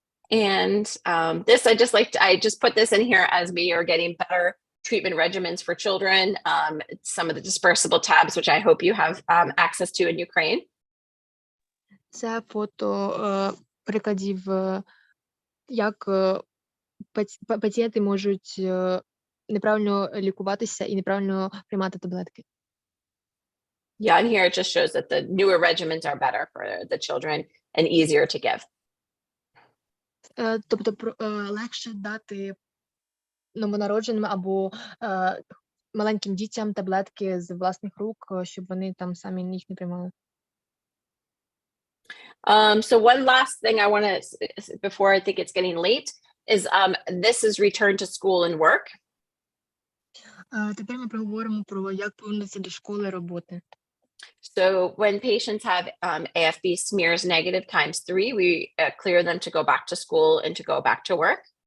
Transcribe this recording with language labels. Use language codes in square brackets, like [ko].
[en] And this, I just put this in here as we are getting better treatment regimens for children. Some of the dispersible tabs, which I hope you have access to in Ukraine. [uk] Це фото прикладів, як пацієнти можуть неправильно лікуватися і неправильно приймати таблетки. [en] Yeah, and here it just shows that the newer regimens are better for the children and easier to give. [uk] Тобто легше дати новонародженим або маленьким дітям таблетки з власних рук, щоб вони там самі їх не приймали. [en] So one last thing I want to, before I think it's getting late, is this is return to school and work. [uk] Тепер ми поговоримо про як повернутися до школи, роботи. [en] So when patients have AFB smears negative ×3, we clear them to go back to school and to go back to work.